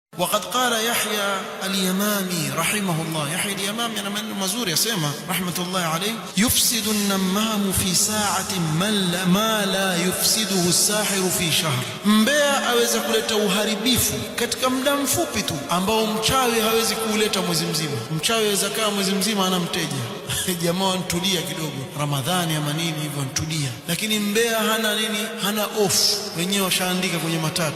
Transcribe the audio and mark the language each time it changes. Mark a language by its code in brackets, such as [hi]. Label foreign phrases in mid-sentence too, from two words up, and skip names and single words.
[ar] وقد قال يحيى اليمامي رحمه الله، يحيى اليمامي أنا من مزور يسمى رحمة الله عليه: يفسد النمام في ساعة ما لا يفسده الساحر في شهر. [sw] Mbea aweza kuleta uharibifu katika muda mfupi tu ambao mchawi hawezi kuleta mwezi mzima. Mchawi aweza kaa mwezi mzima ana mteja jamaa antulia kidogo Ramadhani ama nini hivyo antulia, lakini mbea hana nini, hana off, wenyewe washaandika kwenye matatu.